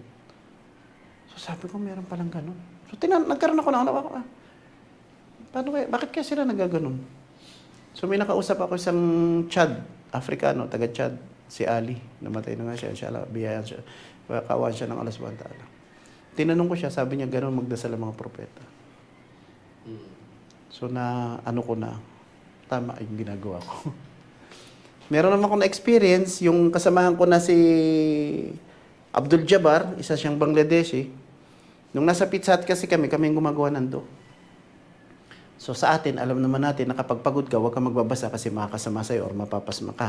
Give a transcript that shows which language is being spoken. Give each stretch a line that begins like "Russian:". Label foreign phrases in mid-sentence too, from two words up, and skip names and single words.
Filipino: So sabi ko, meron palang ganun. So nagkaroon ako ng paano kaya, bakit kaya sila nagaganon? So may nakausap ako isang Chad, Afrikano, taga Chad, si Ali. Namatay na nga siya, inshallah, biyayan siya. Kawan siya ng
Arabic: الله سبحانه وتعالى.
Filipino: tinanong ko siya, sabi niya, gano'n magdasal ang mga propeta. Mm. So na, ano ko na, tama yung ginagawa ko. Meron naman akong na-experience, yung kasamahan ko na si Abdul Jabbar, isa siyang Bangladeshi. Nung nasa Pizza Hut kasi kami yung gumagawa nando. So sa atin, alam naman natin na kapag pagod ka, huwag ka magbabasa kasi makakasama sa'yo or mapapasma ka.